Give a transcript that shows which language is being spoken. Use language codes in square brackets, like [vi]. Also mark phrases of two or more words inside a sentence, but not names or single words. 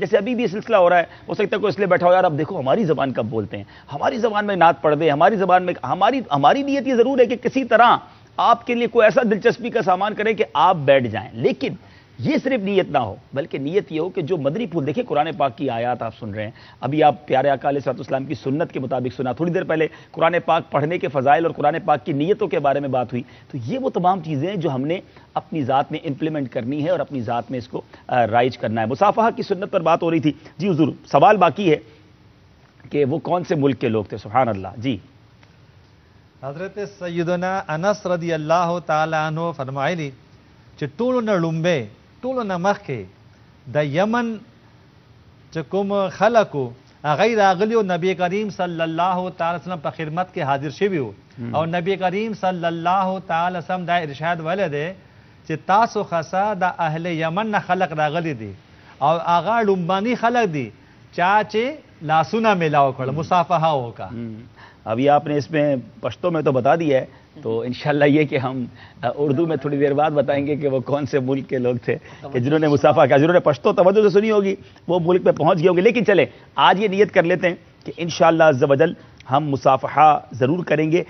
[ur] جیسے ابھی بھی یہ سلسلہ ہو رہا ہے، ہو سکتا ہے کوئی اس لیے بیٹھا ہو یار اب دیکھو ہماری زبان کب بولتے ہیں، ہماری زبان میں نعت پڑھ دیں، ہماری زبان میں ہماری نیت یہ ضرور ہے کہ کسی طرح آپ کے لیے کوئی ایسا دلچسپی کا سامان کریں کہ آپ بیٹھ جائیں، لیکن یہ صرف نیت نہ ہو بلکہ نیت یہ ہو کہ جو مدنی پھول دیکھیں قرآن پاک کی آیات آپ سن رہے ہیں، ابھی آپ پیارے آقا [ar] علیہ الصلوۃ والسلام [ur] کی سنت کے مطابق سنا، تھوڑی دیر پہلے قرآن پاک پڑھنے کے فضائل اور قرآن پاک کی نیتوں کے بارے میں بات ہوئی، تو یہ وہ تمام چیزیں جو ہم نے اپنی ذات میں امپلیمنٹ کرنی ہے اور اپنی ذات میں اس کو رائج کرنا ہے۔ مصافحہ کی سنت پر بات ہو رہی تھی، جی حضور سوال باقی ہے کہ وہ کون سے ملک کے لوگ تھے؟ [ar] سبحان اللہ۔ [ur] جی [ps] حضرت سیدنا انس [ar] رضی اللہ تعالی عنہ [ps] فرمایلی چې ټولو نه لومبه ټولو نه مخکې د یمن چې کوم خلکو هغه راغلي او نبی کریم [ar] صلی الله تعالی وسلم [ps] په خدمت کې حاضر شوي وو او نبی کریم [ar] صلی الله تعالی وسلم [ps] دا ارشاد ویلی دی چې تاسو خاصه د اهل یمن نه خلق راغلي دي او هغه لومبني خلق دي چا چې لاسونه میلاو کړل مصافحه وکړه۔ [ur] ابھی آپ نے اس میں پشتو میں تو بتا دیا ہے، تو انشاءاللہ یہ کہ ہم اردو میں تھوڑی دیر بعد بتائیں گے کہ وہ کون سے ملک کے لوگ تھے کہ جنہوں نے مصافحہ کیا۔ جنہوں نے پشتو توجہ سے سنی ہوگی وہ ملک میں پہنچ گئے ہوں گے، لیکن چلیں آج یہ نیت کر لیتے ہیں کہ [ar] انشاءاللہ عز و جل [ur] ہم مصافحہ ضرور کریں گے۔